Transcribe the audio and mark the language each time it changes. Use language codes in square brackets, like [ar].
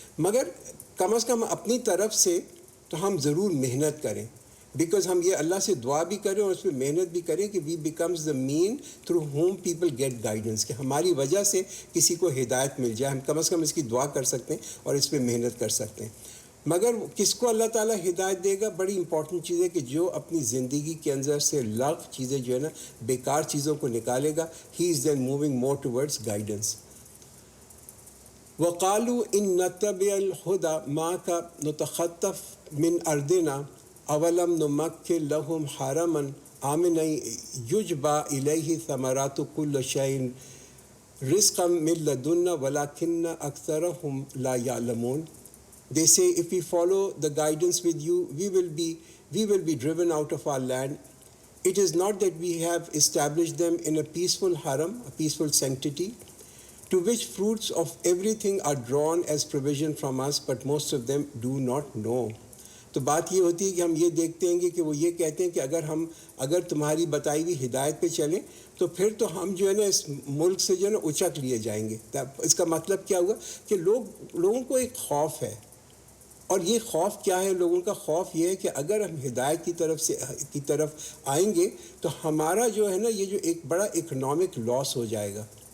[ur] مگر کم از کم اپنی طرف سے تو ہم ضرور محنت کریں، [en] because [ur] ہم یہ اللہ سے دعا بھی کریں اور اس پہ محنت بھی کریں کہ [en] we becomes the mean through whom people get guidance, [ur] کہ ہماری وجہ سے کسی کو ہدایت مل جائے. ہم کم از کم اس کی دعا کر سکتے ہیں اور اس پہ محنت کر سکتے ہیں. مگر کس کو اللہ تعالیٰ ہدایت دے گا؟ بڑی امپورٹنٹ چیز ہے کہ جو اپنی زندگی کے اندر سے لغو چیزیں جو ہے نا بیکار چیزوں کو نکالے گا، [en] He is then moving more towards guidance. [ar] وقالوا ان نتبع الهدى معك نتخطف من ارضنا اولم نمكن لهم حرما آمنا يجبى اليه ثمرات كل شيء رزقا من لدنا ولكن اكثرهم لا يعلمون. [en] They say if we follow the guidance with you, we will be driven out of our land. It is not that we have established them in a peaceful haram, a peaceful sanctity, to which fruits of everything are drawn as provision from us, but most of them do not know. [ur] تو بات یہ ہوتی ہے کہ ہم یہ دیکھتے ہیں کہ وہ یہ کہتے ہیں کہ اگر تمہاری بتائی ہوئی ہدایت پہ چلیں تو پھر تو ہم جو ہے نا اس ملک سے جو ہے نا اچک لیے جائیں گے. اس کا مطلب کیا ہوا کہ لوگوں کو ایک خوف ہے. اور یہ خوف کیا ہے لوگوں کا؟ خوف یہ ہے کہ اگر ہم ہدایت کی طرف آئیں گے تو ہمارا جو ہے نا یہ جو ایک بڑا اکنامک لاس ہو جائے گا.